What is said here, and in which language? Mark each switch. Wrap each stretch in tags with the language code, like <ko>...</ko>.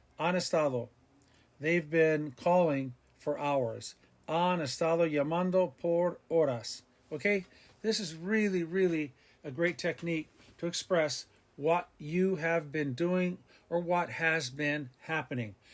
<es>Han estado.</es> <en>They've been calling for hours.</en> <es>Han estado llamando por horas.</es> <en>Okay? This is really, really a great technique to express what you have been doing or what has been happening.</en>